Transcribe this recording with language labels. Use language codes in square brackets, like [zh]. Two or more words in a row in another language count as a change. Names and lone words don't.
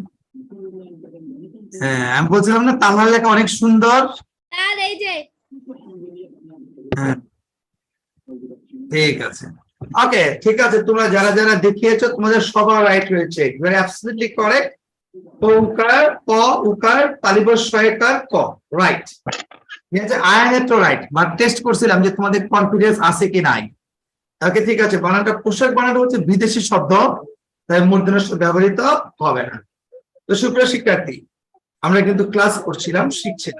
[bn] হ্যাঁ, আমি বলছিলাম না তালহার লেখা অনেক সুন্দর। স্যার এই যে হ্যাঁ, ঠিক আছে। ওকে, ঠিক আছে, তোমরা যারা যারা দেখিয়েছো তোমাদের সবার রাইট রয়েছে, [en] you are absolutely correct. [bn] উকার ক, উকার তালিবর সহায়কার ক, রাইট। ঠিক আছে, আয়ানের তো [en] right, but test [bn] করছিলাম যে তোমাদের কনফিডেন্স আছে কি নাই। ওকে, ঠিক আছে। বানানটা পোশাক বানানটা হচ্ছে বিদেশি শব্দ, তাই মূর্ধন্য স ব্যবহৃত হবে না। তো সুপ্রিয় শিক্ষার্থী, আমরা কিন্তু ক্লাস করছিলাম, শিখছিলাম।